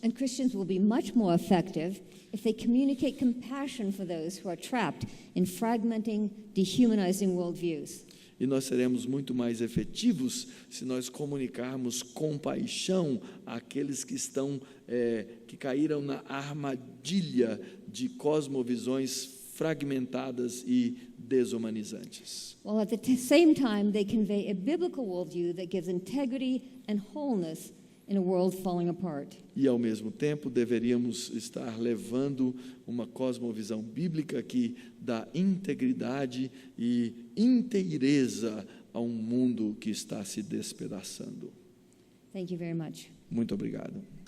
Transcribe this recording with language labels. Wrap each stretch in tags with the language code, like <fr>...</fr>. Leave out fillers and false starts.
<en>And Christians will be much more effective if they communicate compassion for those who are trapped in fragmenting, dehumanizing worldviews.</en> <pt>E nós seremos muito mais efetivos se nós comunicarmos compaixão àqueles que que caíram na armadilha de cosmovisões fragmentadas e desumanizantes.</pt> <en>While at the same time they convey a biblical worldview that gives integrity and wholeness in a world falling apart.</en> <pt>E, ao mesmo tempo, deveríamos estar levando uma cosmovisão bíblica que dá integridade e inteireza a um mundo que está se despedaçando.</pt> <en>Thank you very much.</en> <pt>Muito obrigado.</pt>